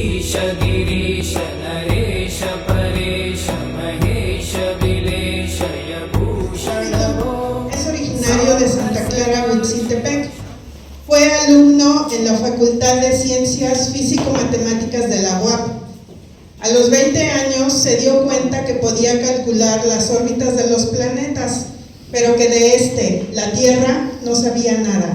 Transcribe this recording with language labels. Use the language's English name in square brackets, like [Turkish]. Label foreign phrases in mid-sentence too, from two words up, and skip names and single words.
[Sanskrit] गिरीश गिरीश नरेश परेश महेश विलेशय भूषण भो. [Spanish] Es originario de Santa Clara, Huitziltepec. Fue alumno en la Facultad de Ciencias Físico-Matemáticas de la UAP. A los 20 años se dio cuenta que podía calcular las órbitas de los planetas, pero que de la Tierra, no sabía nada.